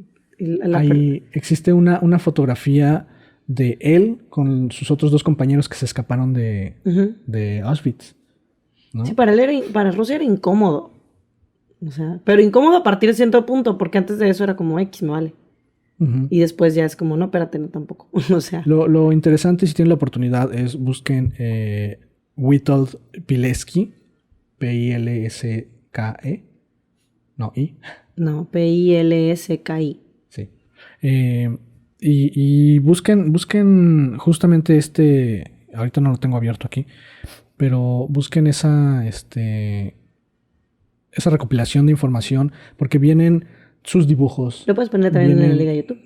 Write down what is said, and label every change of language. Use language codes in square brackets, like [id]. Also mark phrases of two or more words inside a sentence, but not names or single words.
[es] Ahí existe una fotografía de él con sus otros dos compañeros que se escaparon de Auschwitz, ¿no? Sí, para Rusia era incómodo. O sea, pero incómodo a partir de cierto punto, porque antes de eso era como X, me vale. Y después ya es como, no, espérate, no tampoco. O sea. Lo interesante, si tienen la oportunidad, es busquen Witold Pilecki, P-I-L-S-K-E. No, I. No, P-I-L-S-K-I. Sí. Y busquen justamente ahorita no lo tengo abierto aquí, pero busquen esa recopilación de información, porque vienen sus dibujos. ¿Lo puedes poner también en la liga de YouTube?